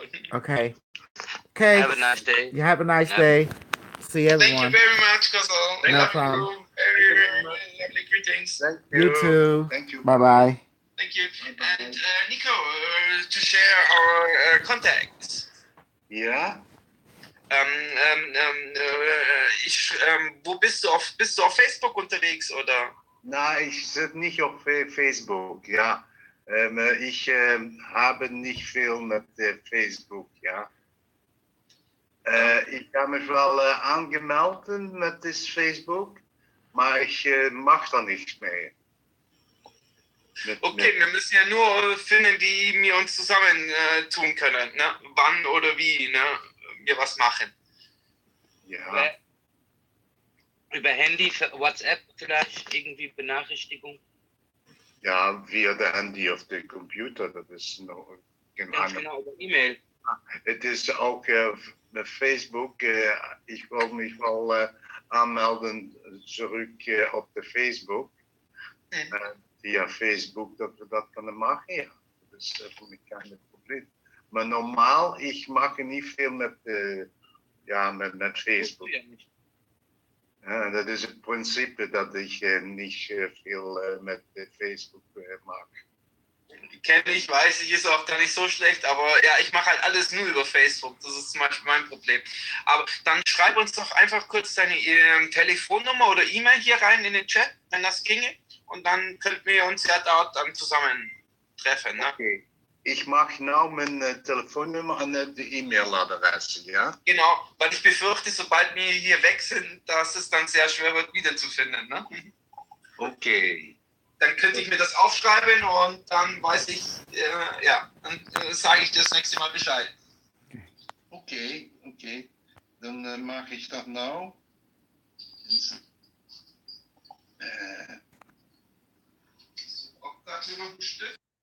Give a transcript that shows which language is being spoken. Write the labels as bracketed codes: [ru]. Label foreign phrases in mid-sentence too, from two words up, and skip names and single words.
[en] Okay. Okay. Have a nice day. You have a nice Yep. day. See Thank you everyone. very much, Kozol. No Love problem. you. Very, very lovely greetings. Thank You too. Thank you. Bye bye. Thank you. And Nico, to share our contacts. [de] Ja, Wo bist du auf Facebook unterwegs oder? na, ich zit nicht auf Facebook, ja. Ich habe nicht viel mit Facebook, ja. Ich habe mich wel angemeldet mit das Facebook, maar ich mache da nichts mehr. Okay, wir müssen ja nur finden, wie wir uns zusammen tun können, ne? Wann oder wie, ne? Wir was machen. Ja, Über Handy, WhatsApp vielleicht, irgendwie Benachrichtigung. [nl] ja, via de Handy of de Computer, dat is nog geen [de] Ganz [nl] andere. [de] genau, über E-Mail. [nl] Het is ook met Facebook, ik wil mich wel aanmelden terug op de Facebook. Via Facebook dat we dat kunnen maken, ja. Dat is voor mij geen probleem. Maar normaal, ik maak niet veel met Facebook. Ja, dat is het principe dat ik niet veel met Facebook maak. [de] Kenne ich, weiß ich, ist auch gar nicht so schlecht, aber ja, ich mache halt alles nur über Facebook. Das ist zum Beispiel mein Problem. Aber dann schreib uns doch einfach kurz deine Telefonnummer oder E-Mail hier rein in den Chat, wenn das ginge. Und dann könnten wir uns ja dort dann zusammen treffen. Ne? [nl] Okay. [de] Ich mache [nl] nou mijn telefoonnummer en de E-Mail-adresse, ja? [de] Genau, weil ich befürchte, sobald wir hier weg sind, dass es dann sehr schwer wird, wiederzufinden. Ne? Okay. Dann könnte ich mir das aufschreiben und dann weiß ich, dann sage ich dir das nächste Mal Bescheid. [nl] Okay. Dan maak ik dat nou. [de] Auch gerade noch ein Stück.